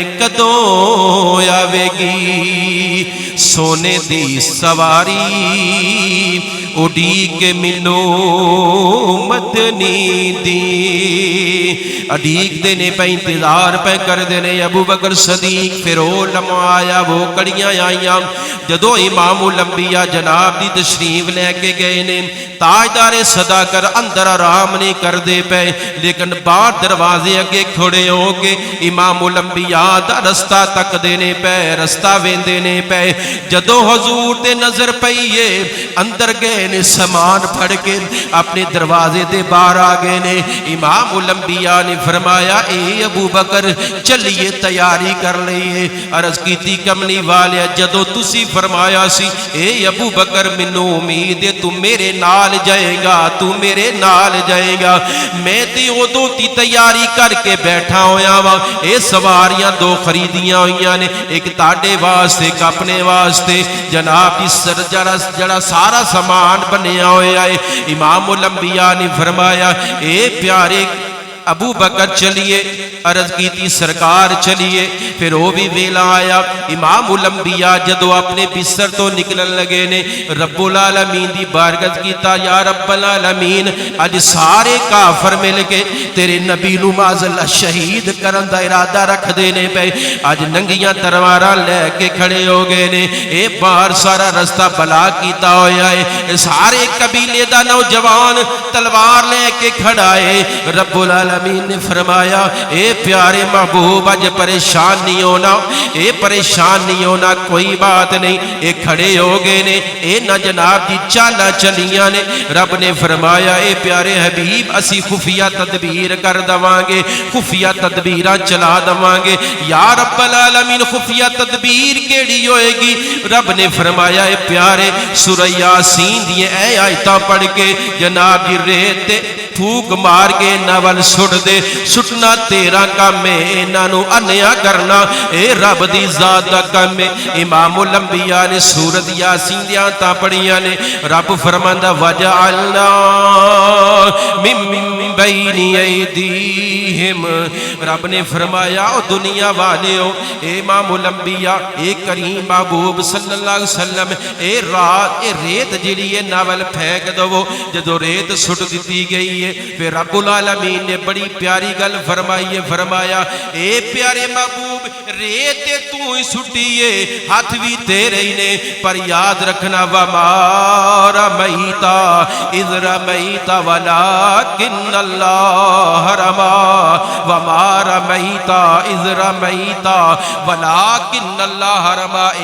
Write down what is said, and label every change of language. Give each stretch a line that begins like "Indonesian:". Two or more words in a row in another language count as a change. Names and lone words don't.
Punjabi: کدوں آوے گی سونے دی سواری اڈی کے منو مدنی دی، اڈیک دینے پہ انتظار پہ کر دینے۔ ابوبکر صدیق پھر وہ لمحہ آیا، وہ کڑیاں آئیاں جدو امام الانبیاء جناب دی تشریف لے کے گئے نے، تاجدار صدا کر اندر آرام نہیں کر دے پے، لیکن باہر دروازے اگے کھڑے ہو کے امام الانبیاء دا رستہ تک دینے پے، رستہ وین دینے پے۔ جدو حضور تے نظر پئیے اندر گئے نے، سامان پھڑ کے اپنے دروازے دے باہر آ گئے نے۔ امام الانبیاء نے فرمایا اے ابو بکر چلیے تیاری کر لئیے۔ عرض کیتی کملی والے جدو تسی فرمایا سی اے ابو بکر منو امید ہے تو میرے نال جائے گا، تو میرے نال جائے گا، میں تے ادو تی تیاری کر کے بیٹھا ہویا وہاں۔ اے سواریاں 2 خریدیاں ہوئیاں نے، ایک تاڑے واسطے ایک اپنے واسطے، جناب جس جڑا سارا سامان بنیا ہویا ہے۔ امام الانبیاء نے فرمایا اے پیارے ابو بکر چلیے، عرض کی تھی سرکار چلیے۔ پھر وہ بھی ویلا آیا، امام الانبیاء جدو اپنے بستر تو نکلن لگے نے، رب العالمین دی بارگاہ کیتا یا رب العالمین اج سارے کافر مل کے تیرے نبی نو
Arabic: معاذ اللہ
Punjabi: شہید کرن دا ارادہ رکھ دینے پہ، اج ننگیاں تلواراں لے کے کھڑے ہو گئے نے۔ اے باہر سارا رستہ بلا کیتا ہویا ہے، سارے قبیلے دا نوجوان تلوار لے کے کھڑا ہے۔ رب العالمین نے فرمایا اے پیارے محبوب اج پریشان نہیں ہونا، اے پریشان نہیں ہونا، کوئی بات نہیں۔ اے کھڑے ہو گئے نے، اے نہ جناب دی چالا چلیاں نے۔ رب نے فرمایا اے پیارے حبیب اسی خفیہ تدبیر کر دوانگے، خفیہ تدبیرہ چلا دوانگے۔ یا رب العالمین خفیہ تدبیر کیڑی ہوئے گی؟ رب نے فرمایا اے پیارے سورہ یاسین دیے اے آیتاں پڑھ کے جناب جی ریتے پھوک مار کے نول سٹ دے، سٹنا تیرا کام ہے، انہوں انیا کرنا اے رب دی ذات دا کام ہے۔ امام الانبیاء نے سورت یاسین دیاں تا پڑھیاں نے، رب فرماندہ
Arabic: وَجَعَلْنَا مِن بَيْنِ ایدیہم،
Punjabi: رب نے فرمایا او دنیا والے ہو، اے امام الانبیاء اے کریم محبوب
Arabic: صلی اللہ علیہ وسلم
Punjabi: اے رات اے ریت جڑی ہے نول پھینک دو۔ جدو ریت سٹ دیتی گئی ہے پھر رب العالمین نے بڑی پیاری گل فرمائیے، فرمایا اے پیارے محبوب ریت تو ہی سٹیے، ہاتھ بھی تیرے ہی نے، پر یاد رکھنا
Arabic: وَمَا رَمَيْتَ إِذْ رَمَيْتَ وَلَكِنَّ اللَّهَ رَمَى وَمَا رَمَيْتَ إِذْ رَمَيْتَ وَلَكِنَّ اللَّهَ رَمَى۔